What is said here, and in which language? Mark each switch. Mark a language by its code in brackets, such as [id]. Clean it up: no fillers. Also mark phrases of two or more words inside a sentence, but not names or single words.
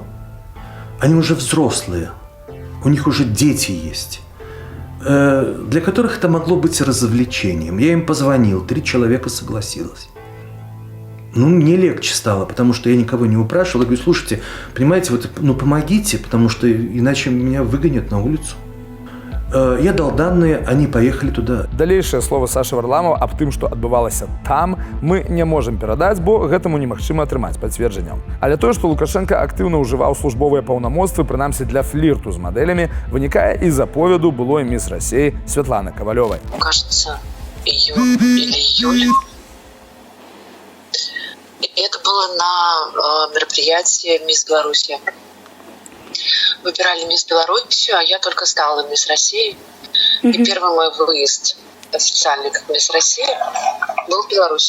[ru] Они уже взрослые, у них уже дети есть, для которых это могло быть развлечением. Я им позвонил, 3 человека согласилось. Ну, мне легче стало, потому что я никого не упрашивал. Я говорю, слушайте, понимаете, вот, ну, помогите, потому что иначе меня выгонят на улицу. Я дал данные, они поехали туда. [be] Далейшае слово Сашы Варламова аб тым, што адбывалася там, мы не можам перадаць, бо гэтаму немагчыма атрымаць пацверджанняў. Але тое, што Лукашенко актыўна ўжываў службовыя паўнамоцтвы, прынамсі для флірту з мадэлямі, вынікае из аповеду былой міс России Светланы Ковалёвай. [ru] Кажется, июнь или июль. И это было на мероприятии «Мисс Белоруссия». Выбирали «Мисс Белоруссию», а я только стала «Мисс России». И первый мой выезд официальный как «Мисс России» был в Беларуси.